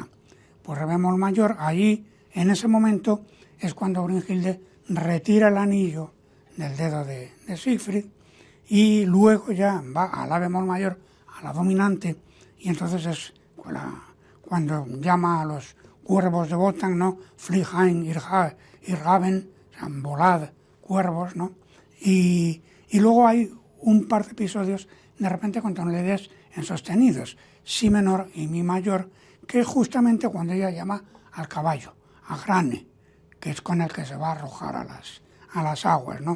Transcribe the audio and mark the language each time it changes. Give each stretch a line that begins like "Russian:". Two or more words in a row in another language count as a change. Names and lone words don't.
Spanish: Pues re bemol mayor, allí, en ese momento, es cuando Brünnhilde retira el anillo del dedo de Siegfried y luego ya va a la bemol mayor, a la dominante, y entonces es cuando llama a los cuervos de Wotan, ¿no?
German: Flieg ein, ihr Raben,
Spanish: o sea, volad, cuervos, ¿no? Y luego hay un par de episodios de repente con tonalidades en sostenidos, si menor y mi mayor, que es justamente cuando ella llama al caballo, a Grane, que es con el que se va a arrojar a las aguas, ¿no?